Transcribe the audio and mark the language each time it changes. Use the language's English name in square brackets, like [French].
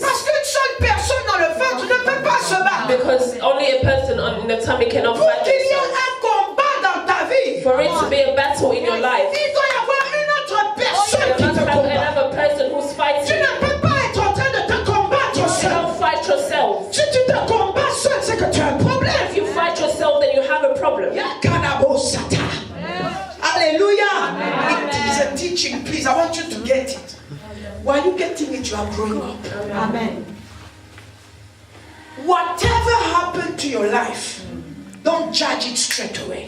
[French] Parce qu'une seule personne dans le ventre ne peut pas se battre. [English] Because only a person in the tummy cannot [French] Pour [English] fight [French] qu'il y ait [English] themselves. [French] un combat dans ta vie, [English] For it to be a battle in your life, [French] il doit y avoir une autre personne [English] you [French] qui [English] must [French] te [English] have [French] combat. [English] another person who's [French] Tu [English] fighting. [French] ne peux pas être en train de te combattre [English] You [French] seul. [English] cannot fight yourself. [French] Si tu te combats seul, c'est que tu as un problème. [English] If you fight yourself, then you have a problem. Yakanabosata. Hallelujah. It is a teaching, please. I want you to get it. While you getting it, you are growing up. Amen. Whatever happened to your life, don't judge it straight away.